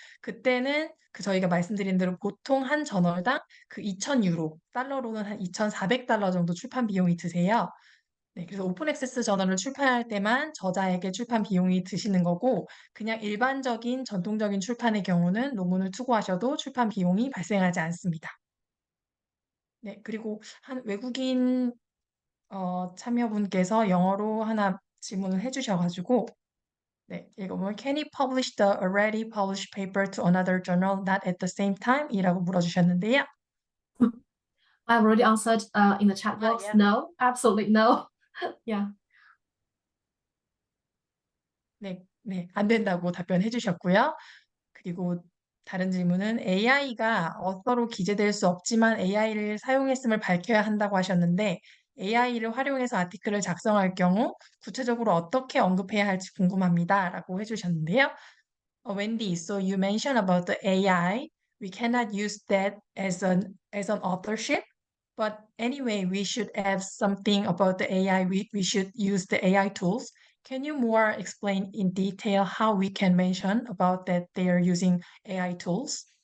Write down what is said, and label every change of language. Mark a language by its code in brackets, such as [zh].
[ko] 그때는 그 저희가 말씀드린 대로 보통 한 저널당 그 2,000유로, 달러로는 한 2,400달러 정도 출판 비용이 드세요. 네, 그래서 오픈 액세스 저널을 출판할 때만 저자에게 출판 비용이 드시는 거고, 그냥 일반적인 전통적인 출판의 경우는 논문을 투고하셔도 출판 비용이 발생하지 않습니다. 네, 그리고 한 외국인 참여분께서 영어로 하나 질문을 해주셔가지고, 네, 읽어보면 [en] Can you publish the already published paper to another journal not at the same time? [ko] 이라고 물어주셨는데요. [en] I've already answered in the chat box. yeah. No, absolutely no. Yeah. [ko] 네, 안 된다고 답변해 주셨고요. 그리고 다른 질문은 AI가 어서로 기재될 수 없지만 AI를 사용했음을 밝혀야 한다고 하셨는데, AI를 활용해서 아티클을 작성할 경우 구체적으로 어떻게 언급해야 할지 궁금합니다. 라고 해주셨는데요. [en] Wendy, so you mentioned about the AI. We cannot use that as an authorship. But anyway, we should have something about the AI. We should use the AI tools. Can you more explain in detail how we can mention about that they are using AI tools?